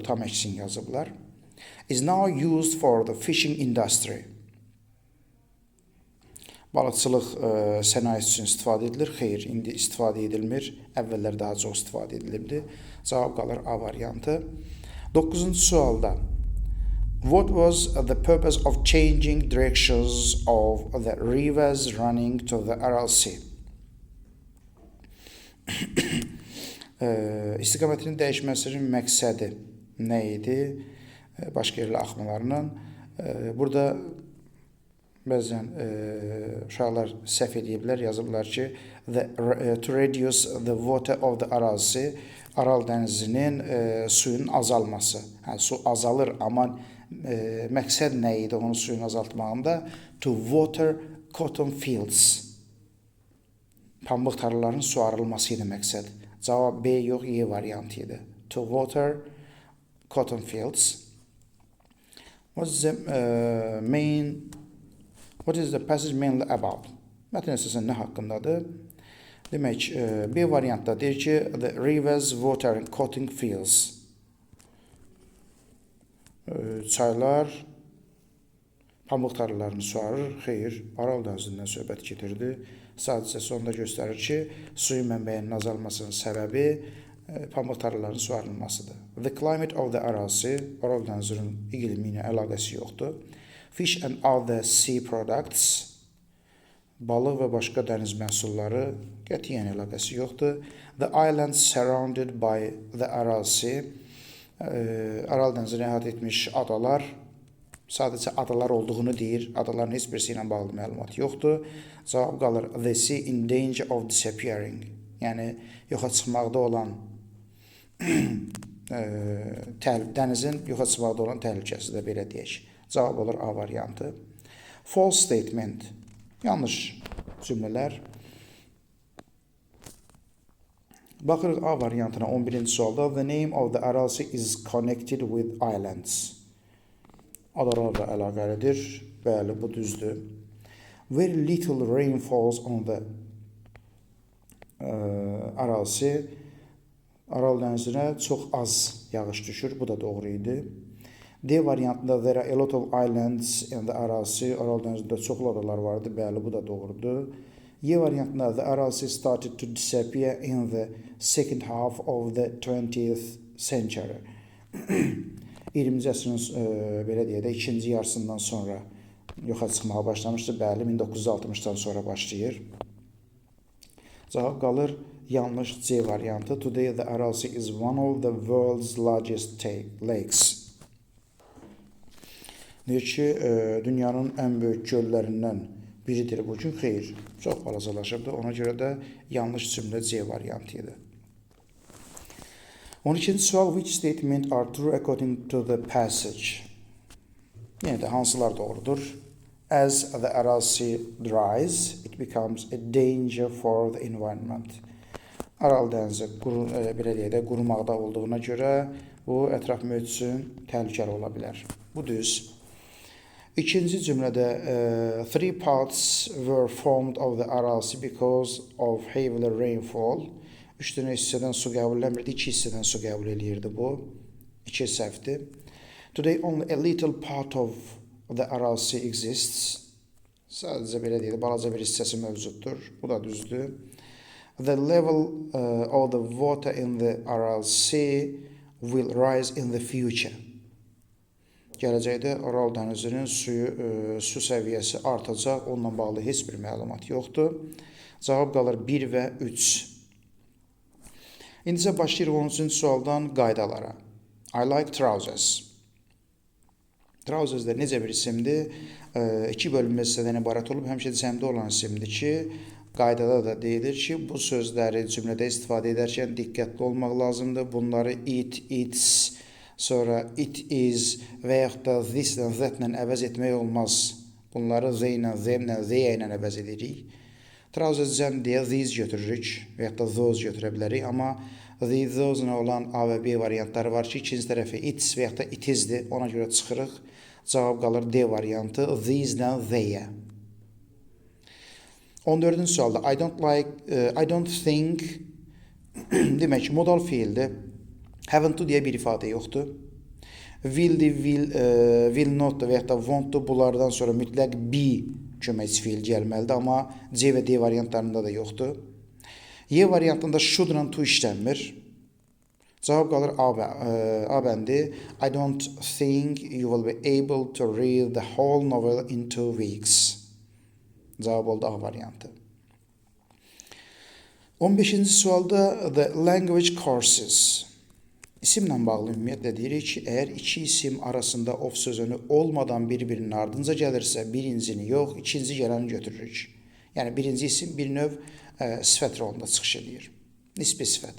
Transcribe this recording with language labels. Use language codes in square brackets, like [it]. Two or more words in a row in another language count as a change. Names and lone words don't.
[az] Tam əksin yazıblar. [en] Is now used for the fishing industry. [az] Balıqçılıq sənayesi üçün istifadə edilir. Xeyr, indi istifadə edilmir. Əvvəllər daha çox istifadə edilirdi. Cavab qalır A variantı. 9-cu sualda. [en] What was the purpose of changing directions of the rivers running to the Aral Sea? [az] İstiqamətinin dəyişməsinin məqsədi nə idi? Başqa yerlə axmalarının. Burada bəzən uşaqlar səhv ediblər, yazıblar ki, [en] to reduce the water of the Aral Sea, [az] Aral dənizinin suyun azalması. Yəni, su azalır, amma məqsəd nə idi onun suyun azaltmağında? [en] To water cotton fields. [az] Pambıq tarlalarının suarılması idi məqsəd. Cavab B yox, E variantı idi. [en] To water cotton fields. What is the passage mainly about? [az] Mətn əsasən nə haqqındadır? Demək, B variantda deyir ki, [en] the rivers water cotton fields. [az] Çaylar pambıq tarlalarını suarır. Xeyr, Aral dənizindən söhbət getirdi. Sadəcə sonda göstərir ki, suyun mənbəyinin azalmasının səbəbi pambıq tarlalarının suarılmasıdır. [en] The climate of the Aral Sea, [az] Aral dənizinin iqlimi ilə əlaqəsi yoxdur. [en] Fish and other sea products, [az] balıq və başqa dəniz məhsulları qətiyyən əlaqəsi yoxdur. [en] The islands surrounded by the Aral Sea, [az] Aral dənizini əhatə etmiş adalar, sadəcə adalar olduğunu deyir. Adaların heç birisi ilə bağlı məlumat yoxdur. Cavab qalır [en] the sea in danger of disappearing. [az] Yəni, yoxa çıxmaqda olan dənizin yoxa çıxmaqda olan təhlükəsi də belə deyək. Cavab olur A variantı. [en] False statement. [az] Yanlış cümlələr. Baxırıq A variantına 11-ci sualda. [en] The name of the Aral Sea is connected with islands. [az] adalarla əlaqəlidir. Bəli, bu düzdür. [en] Very little rain falls on the Aralsi. [az] Aral dənizinə çox az yağış düşür. Bu da doğru idi. D variantında [en] there are a lot of islands in the Aralsi. [az] Aral dənizində çoxlu adalar vardı. Bəli, bu da doğrudur. Y variantında [en] the Aralsi started to disappear in the second half of the 20th century. [az] 20-ci əsrin belə deyək də ikinci yarısından sonra yoxa çıxmağa başlamışdı. Bəli, 1960-dan sonra başlayır. Cavab qalır yanlış C variantı. [en] Today the Aralsi is one of the world's largest lakes. [az] Deyir ki, dünyanın ən böyük göllərindən biridir bu gün. Xeyr, çox balacalaşıbdır. Ona görə də yanlış cümlə C variantı idi. 12-ci sual, [en] which statement are true according to the passage? [az] Yenə də hansılar doğrudur? [en] As the Aralsi dries, it becomes a danger for the environment. [az] Aral dənizi belə deyək də qurumaqda olduğuna görə bu ətraf mühit üçün təhlükəli ola bilər. Bu düz. İkinci cümlədə [en] three parts were formed of the Aralsi because of heavy rainfall. [az] 3 dənə hissədən su qəbul eləmirdi, 2 hissədən su qəbul eləyirdi bu. 2 səhvdir. [en] Today only a little part of the Aralsi exists. [az] Sadəcə belə deyil, balaca bir hissəsi mövcuddur. Bu da düzdür. [en] The level of the water in the Aralsi will rise in the future. [az] Gələcəkdə Aral dənizinin su səviyyəsi artacaq. Onunla bağlı heç bir məlumat yoxdur. Cavab qalır 1 və 3. İndicə başlayırıq 13-cü sualdan qaydalara. [en] I like trousers. [az] Trousers də necə bir isimdir? 2 bölünmə hissədən ibarət olub, həmişə cəmdə olan isimdir ki, qaydada da deyilir ki, bu sözləri cümlədə istifadə edərkən diqqətli olmaq lazımdır. Bunları [en] it, its, [az] sonra [en] it is [az] və yaxud da this ilə that ilə əvəz etmək olmaz. Bunları they ilə, them ilə, they ilə əvəz edirik. Trousers cəm deyə these götürürük və yaxud da those götürə bilərik, amma those ilə olan A və B variantları var ki, ikinci tərəfi its və yaxud da it isdir, ona görə çıxırıq. Cavab qalır D variantı, these ilə they-yə. 14-cü sualda [en] I don't think [az] demək ki, modal fiildir. [en] Haven't to [az] deyə bir ifadə yoxdur. [en] Will not [az] və yaxud da [en] want to [az] bunlardan sonra mütləq be köməkçi fiil gəlməlidir, amma C və D variantlarında da yoxdur. Y variantında should ilə to işlənmir. Cavab qalır A bəndi. [en] I don't think you will be able to read the whole novel in 2 weeks. [az] Cavab oldu A variantı. 15-ci sualda [en] the language courses. [az] İsimlə bağlı ümumiyyətlə deyirik ki, əgər iki isim arasında of sözünü olmadan bir-birinin ardınca gəlirsə, birincini yox, ikinci gələni götürürük. Yəni, birinci isim bir növ sifət rolunda çıxış edir. Nisbi sifət.